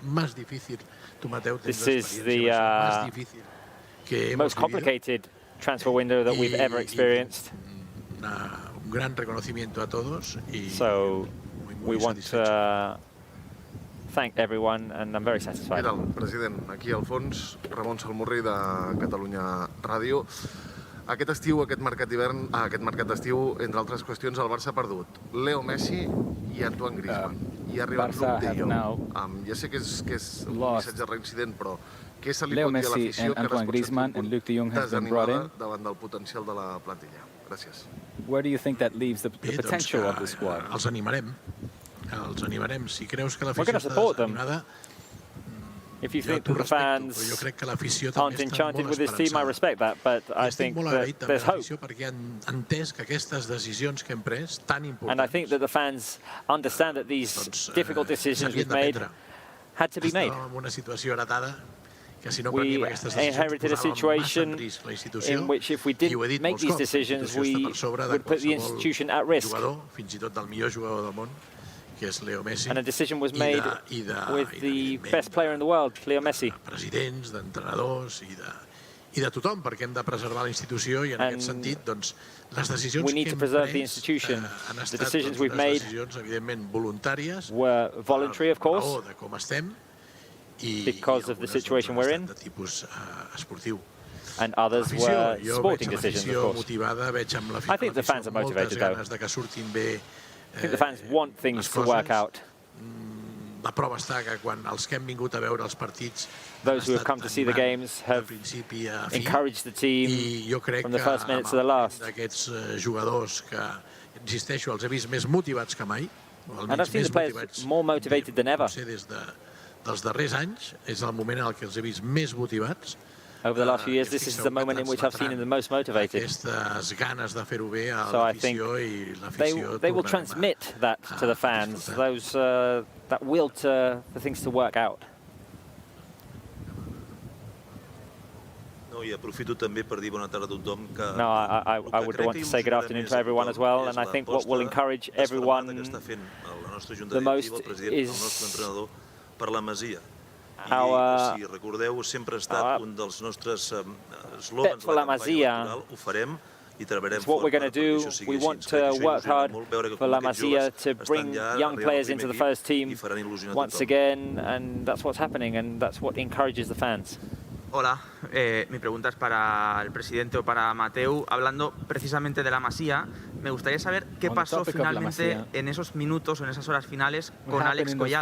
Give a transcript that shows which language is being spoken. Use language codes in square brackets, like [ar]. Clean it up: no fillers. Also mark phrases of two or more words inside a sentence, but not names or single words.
[en] This is the most complicated transfer window that we've ever experienced. So we want to thank everyone, and I'm very satisfied. [ca] Què tal, president? Aquí al fons, Ramon Salmurri de Catalunya Ràdio. Aquest estiu, aquest mercat d'estiu, entre altres qüestions, el Barça ha perdut Leo Messi i Antoine Griezmann. I ha arribat Luuk De Jong. Ja sé que és un missatge reincident, però què se li pot dir a l'afició que ara es pot sentir desanimada davant del potencial de la plantilla? Gràcies. [en] Where do you think that leaves the potential of the squad? [ca] Els animarem. Si creus que l'afició està desanimada, [en] if you think the fans aren't enchanted with this team, I respect that, but I think that there's hope. And I think that the fans understand that these difficult decisions we've made had to be made. We inherited a situation in which if we didn't make these decisions, we would put the institution at risk. And a decision was made with the best player in the world, Leo Messi. [ca] Presidents, d'entrenadors i de tothom, perquè hem de preservar la institució i en aquest sentit, doncs, les decisions que hem pres han estat decisions, evidentment, voluntàries, [en] voluntary, of course, [ca] de com estem, [en] because of the situation we're in, [ca] de tipus esportiu. [en] And others were sporting decisions, of course. I think the fans are motivated, though. I think the fans want things to work out. [ca] La prova està que quan els que hem vingut a veure els partits, [en] those who have come to see the games have encouraged the team from the first minutes to the last. [ca] Aquests jugadors que, insisteixo, els he vist més motivats que mai. [en] And I've seen the players more motivated than ever. [ca] Des dels darrers anys és el moment en què els he vist més motivats. [en] Over the last few years, this is the moment in which I've seen them the most motivated. So I think they will transmit that to the fans, that will for things to work out. [ca] No, I aprofito també per dir bona tarda a tothom que... [en] No, I would want to say good afternoon to everyone as well, and I think what will encourage everyone the most is [ca] per la Masia. [en] our [ca] si recordeu, sempre ha estat un dels nostres eslògans de la campanya electoral, ho farem i treballarem fort. [en] What we're going to do, we want to work hard for La Masia to bring young players into the first team once again, and that's what's happening, and that's what encourages the fans. [es] Hola, mi pregunta es para el presidente o para Mateu. Hablando precisamente de la Masía, me gustaría saber qué pasó finalmente en esos minutos o en esas horas finales con Alex Collado.